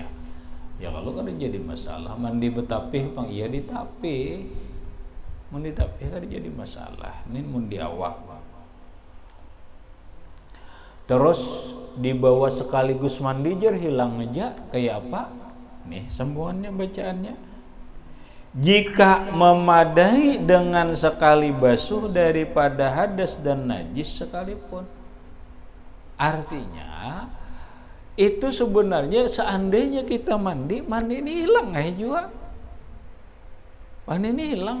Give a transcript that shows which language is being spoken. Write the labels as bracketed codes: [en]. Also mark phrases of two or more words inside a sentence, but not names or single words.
[bjn] Ya kalau kan jadi masalah mandi betapih bang, iya ditapih. Mandi tapih kan jadi masalah. Ini mun di awak. Terus dibawa sekaligus mandi jar hilang aja kayak apa? [id] Nih sambungannya bacaannya. Jika memadai dengan sekali basuh daripada hadas dan najis sekalipun. Artinya itu sebenarnya seandainya kita mandi ini hilang juga. Mandi ini hilang.